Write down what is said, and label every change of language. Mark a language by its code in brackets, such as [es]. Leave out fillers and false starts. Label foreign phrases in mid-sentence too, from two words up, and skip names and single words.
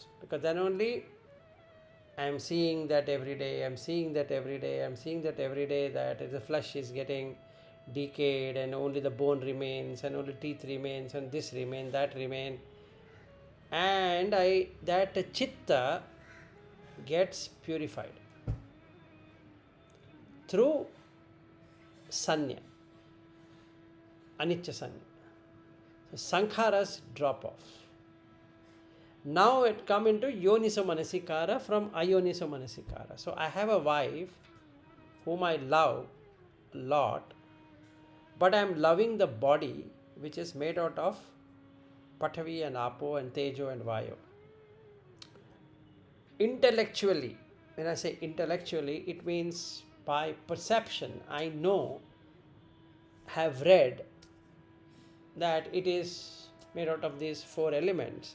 [en] Because then only I am seeing that every day, I am seeing that every day, I am seeing that every day, that the flesh is getting decayed and only the bone remains and only teeth remains and this remain, that remain. And that chitta gets purified through [pi] sanya, anicca sanya. [en] So sankharas drop off. Now it come into [pi] yoniso manasikara [en] from [pi] ayoniso manasikara. [en] So I have a wife whom I love a lot, but I am loving the body which is made out of Pathavi and Apo and Tejo and Vayu. Intellectually, when I say intellectually, it means by perception, I know, have read that it is made out of these 4 elements.